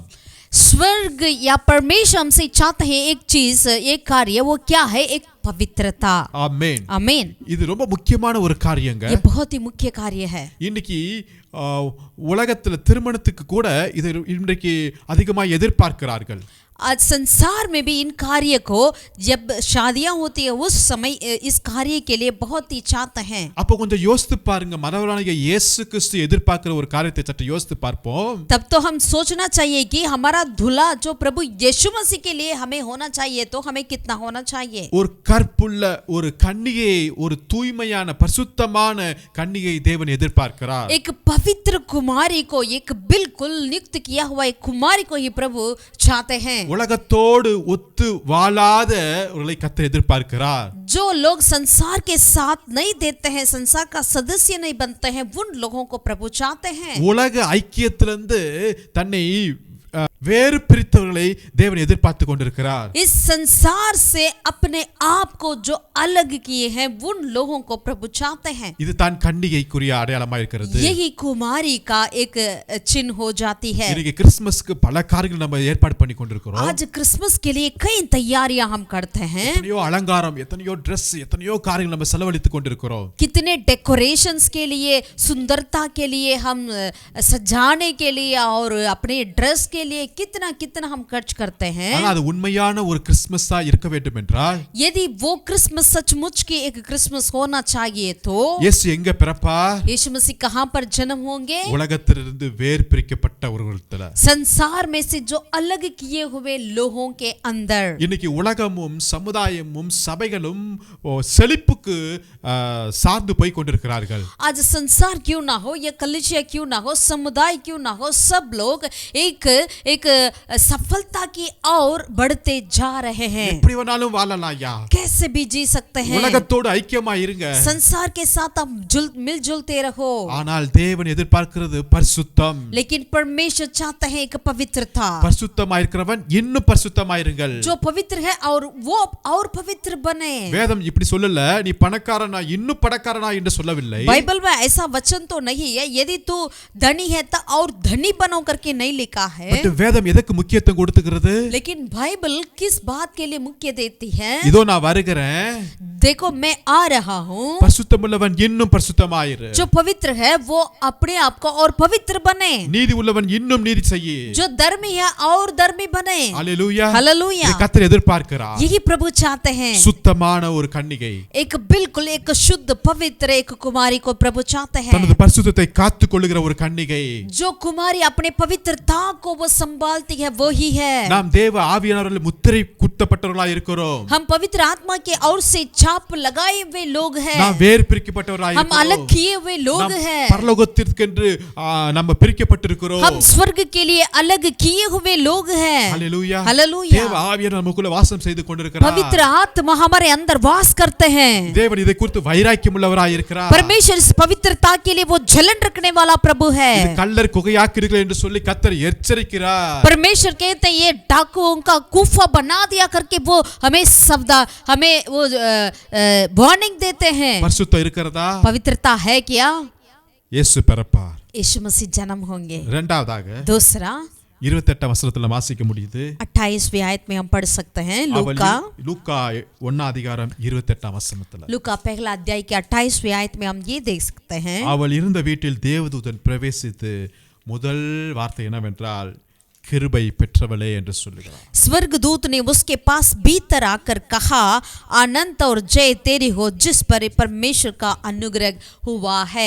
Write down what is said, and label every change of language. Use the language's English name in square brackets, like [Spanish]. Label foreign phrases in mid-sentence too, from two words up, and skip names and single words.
[Hindi] स्वर्ग या परमेश्वर हमसे चाहते हैं एक चीज, एक कार्य, वो क्या है? एक पवित्रता। [Tamil] ஆமென். [Hindi] आमीन। [Tamil] இது ரொம்ப முக்கியமான ஒரு காரியங்க. [Hindi] ये बहुत ही मुख्य कार्य है। [Tamil] இன்னைக்கு உலகத்துல திருமணத்துக்கு கூட இதை இன்றைக்கு அதிகமாக எதிர்பார்க்கிறார்கள். [Hindi] आज संसार में भी इन कार्य को, जब शादियां होती है उस समय इस कार्य के लिए बहुत ही चाहते हैं। [Tamil] அப்போ கொஞ்சம் யோசித்து பாருங்க, மனவராணிக இயேசு கிறிஸ்து எதிர்பார்க்கிற ஒரு காரியத்தை சற்று யோசித்து பார்ப்போம். [Hindi] तब तो हम सोचना चाहिए कि हमारा दूल्हा जो प्रभु यीशु मसीह के लिए हमें होना चाहिए, तो हमें कितना होना चाहिए? [Tamil] ஒரு கற்புள்ள ஒரு கன்னிகை, ஒரு தூய்மையான பரிசுத்தமான கன்னிகை தேவன் எதிர்பார்க்கிறார். [Hindi] एक पवित्र कुमारी को, एक बिल्कुल नियुक्त किया हुआ एक कुमारी को ही प्रभु चाहते हैं। [Tamil] உலகத்தோடு ஒத்து வாழாதவர்களை கர்த்தர் எதிர்பார்க்கிறார். [Hindi] जो लोग संसार के साथ नहीं देते हैं, संसार का सदस्य नहीं बनते हैं, उन लोगों को प्रभु चाहते हैं। [Tamil] உலக ஐக்கியத்திலிருந்து தன்னை வேறு பிரித்தவர்களை தேவன் எதிர்பார்த்து கொண்டிருக்கிறார். [Hindi] इस संसार से अपने आप को जो अलग किए हैं, उन लोगों को प्रभु चाहते हैं। [Tamil] இது தான் கன்னிகைக்குரிய அடையாளமாக இருக்கிறது. [Hindi] यही कुमारी का एक चिन्ह हो जाती है। [Tamil] இன்னைக்கு கிறிஸ்துமஸ்க்கு பல காரியங்கள் நம்ம ஏற்பாடு பண்ணி கொண்டிருக்கிறோம். [Hindi] आज क्रिसमस के लिए कई तैयारियां हम करते हैं। [Tamil] எத்தனையோ அலங்காரம், எத்தனையோ Dress, எத்தனையோ காரியங்கள் நம்ம செலவழித்து கொண்டிருக்கிறோம். [Hindi] कितने डेकोरेशंस के लिए, सुंदरता के लिए, हम सजाने के लिए और अपने ड्रेस के लिए कितना कितना हम खर्च करते हैं। [Tamil] ஆனா அது உண்மையான ஒரு கிறிஸ்துமஸா இருக்க வேண்டும் என்றால், [Hindi] यदि वो क्रिसमस सचमुच की एक क्रिसमस होना चाहिए तो [Tamil] இயேசு எங்க பிறப்பார்? [Hindi] यीशु मसीह कहां पर जन्म होंगे? [Tamil] உலகத்திலிருந்து வேறு பிரிக்கப்பட்ட ஒருவர்ல, [Hindi] संसार में से जो अलग किए हुए लोगों के अंदर। [Tamil] இன்னைக்கு உலகமும் சமுதாயமும் சபைகளும் செழிப்புக்கு சார்ந்து போய் கொண்டிருக்கிறார்கள். [Hindi] आज संसार क्यों ना हो या कलीसिया क्यों ना हो, समुदाय क्यों ना हो, सब लोग एक सफलता की ओर बढ़ते जा रहे हैं। [Tamil] எப்படி வேணாலும் வாழலாம்யா, [Hindi] कैसे भी जी सकते हैं, [Tamil] உலகத்தோடு ஐக்கியமா இருங்க, [Hindi] संसार के साथ आप मिलजुलते रहो। [Tamil] ஆனால் தேவன் எதிர்பார்க்கிறது பரிசுத்தம். [Hindi] लेकिन परमेश्वर चाहते हैं एक पवित्रता। [Tamil] பரிசுத்தமா இருக்கிறவன் இன்னும் பரிசுத்தமா இருங்கள். [Hindi] जो पवित्र है और वो और पवित्र बने। [Tamil] வேதம் இப்படி சொல்லல, நீ பணக்காரனா இன்னும் பணக்காரனா என்று சொல்லவில்லை. [Hindi] बाइबल में ऐसा वचन तो नहीं है यदि तू धनी है तो और धनी बनो करके नहीं लिखा है। [Tamil] பட் வேதம் எதற்கு முக்கியத்துவம் கொடுத்துக்கிறது? [Hindi] लेकिन बाइबल किस बात के लिए मुख्य देती है? [Tamil] இதோ நான் வருகிறேன், [Hindi] देखो मैं आ रहा हूँ। [Tamil] பரிசுத்தமுள்ளவன் இன்னும் பரிசுத்தமாயிரு, [Hindi] जो पवित्र है वो अपने आप को और पवित्र बने, [Tamil] நீதி உள்ளவன் இன்னும் நீதி செய்யி, [Hindi] जो धर्मी है और धर्मी बने। [Tamil] ஹல்லேலூயா, [Hindi] हालेलुया। [Tamil] கர்த்தர் எதிர்பார்க்கிறார் [Hindi] यही प्रभु चाहते हैं। [Tamil] சுத்தமான ஒரு கன்னிகை, [Hindi] एक बिल्कुल एक शुद्ध पवित्र एक कुमारी को प्रभु चाहते हैं। [Tamil] தனது பரிசுத்தத்தை காத்துக் கொள்ளுகிற ஒரு கன்னிகை, [Hindi] जो कुमारी अपने पवित्रता को वो संभालती है वो ही है। [Tamil] நாம் தேவ ஆவியானவரால் முத்திரை குத்தப்பட்டவர்களாய் இருக்கிறோம். [Hindi] हम पवित्र आत्मा के और से छाप लगाए हुए लोग हैं। [Tamil] நாம் வேறு பிரிக்கப்பட்டவர்களாய் [Hindi] हम [Tamil] இருக்கிறோம். [Hindi] अलग किए हुए लोग हैं। [Tamil] பரலோகத்திற்கென்று நம்ம பிரிக்கப்பட்டிருக்கிறோம். [Hindi] हम स्वर्ग के लिए अलग किए हुए लोग हैं। हालेलुया हालेलुया। [Tamil] தேவ ஆவியானவர் நமக்குள்ள வாசம் செய்து கொண்டிருக்கிறார். [Hindi] पवित्र आत्मा हमारे अंदर वास करते हैं। [Tamil] தேவன் இதை குறித்து வைராக்கியம் உள்ளவராய் இருக்கிறார். [Hindi] परमेश्वर इस पवित्रता के लिए वो जलन रखने वाला प्रभु है। [Tamil] இது கள்ளர் குகையாக்கிறீர்கள் என்று சொல்லி கர்த்தர் எச்சரிக்கிறார். [Hindi] परमेश्वर कहते हैं ये डाकुओं का गुफा बना दिया करके वो हमें हमें वो वार्निंग देते हैं। [Tamil] பரிசுத்தம் இருக்கிறதா? [Hindi] पवित्रता है क्या? [Tamil] இயேசு பிறப்பார். [Hindi] यीशु मसीह जन्म होंगे। [Tamil] இரண்டாவதாக [Hindi] दूसरा [Tamil] 28 வசனத்துல வாசிக்க முடியுது. [Hindi] 28वीं आयत में हम पढ़ सकते हैं लूका [Tamil] 1 அதிகாரம் 28 வசனத்துல. [Hindi] लूका पहला अध्याय के 28वीं आयत में हम ये देख सकते हैं। [Tamil] அவள் இருந்த வீட்டில் தேவதூதன் பிரவேசித்து முதல் வார்த்தை என்னவென்றால் கிருபை பெற்றவளே என்று சொல்லுகிறார். [Hindi] स्वर्गदूत ने उसके पास भीतर आकर कहा अनंत और जय तेरी हो जिस पर परमेश्वर का अनुग्रह हुआ है।